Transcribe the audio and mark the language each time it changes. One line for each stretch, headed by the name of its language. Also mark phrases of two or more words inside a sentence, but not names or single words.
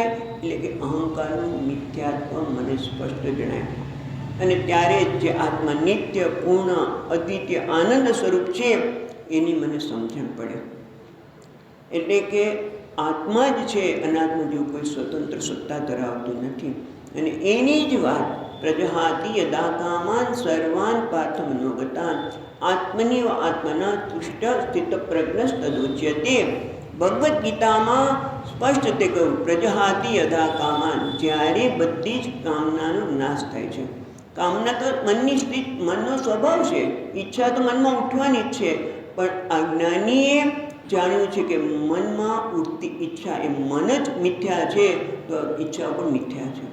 Gujarati: એટલે કે અહંકારનું મિથ્યાત્વ મને સ્પષ્ટ જણાય. અને ત્યારે જે આત્મા નિત્ય પૂર્ણ અદ્વિતીય આનંદ સ્વરૂપ છે એની મને સમજણ પડે. એટલે કે આત્મા જ છે, અનાત્મા જેવું કોઈ સ્વતંત્ર સત્તા ધરાવતું નથી. અને એની જ વાત
Sanskrit: પ્રજહાતિ યદા કામાન સર્વાન પાર્થ મનોગતાન આત્મની આત્મના તુષ્ટ સ્થિત પ્રજ્ઞસ્તદોચ્યતે.
Gujarati: ભગવદ્ ગીતામાં સ્પષ્ટ તે કહ્યું,
Sanskrit: પ્રજહાતિ યદા કામાન,
Gujarati: જ્યારે બધી જ કામનાનો નાશ થાય છે. કામના તો મનનો સ્વભાવ છે, ઈચ્છા તો મનમાં ઉઠવાની જ છે. પણ અજ્ઞાનીએ જાણ્યું છે કે મનમાં ઉઠતી ઈચ્છા એ મન જ મિથ્યા છે, તો ઈચ્છાઓ પણ મિથ્યા છે.